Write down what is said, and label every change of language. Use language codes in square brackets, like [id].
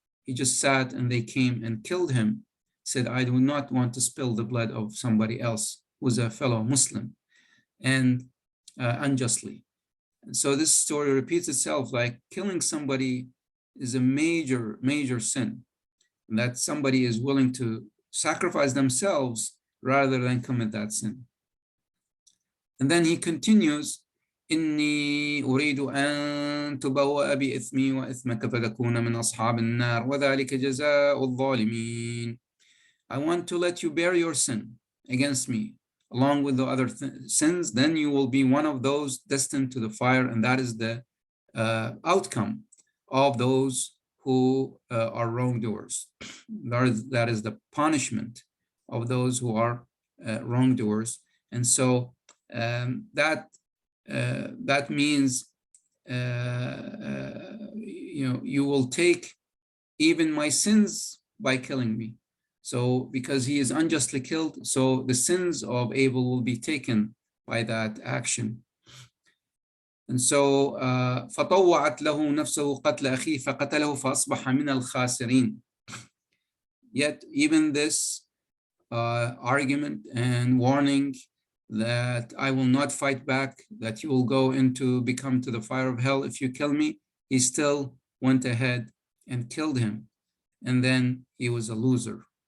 [en] He just sat and they came and killed him. Said, I do not want to spill the blood of somebody else who's a fellow Muslim, and unjustly. And so this story repeats itself, like killing somebody is a major, major sin, and that somebody is willing to sacrifice themselves rather than commit that sin. And then he continues, [ar] إني أريد أن تبوأ بإثمي وإثمك فتكون من أصحاب النار وذلك جزاء الظالمين. [en] I want to let you bear your sin against me along with the other sins, then you will be one of those destined to the fire, and that is the outcome of those who are wrongdoers. That is the punishment of those who are wrongdoers. And so that means you will take even my sins by killing me. So because he is unjustly killed, so the sins of Abel will be taken by that action. And so [ar] فطوعت له نفسه قتل أخيه فقتله فأصبح من الخاسرين. [en] Yet even this argument and warning that I will not fight back, that you will become to the fire of hell if you kill me, he still went ahead and killed him. And then he was a loser.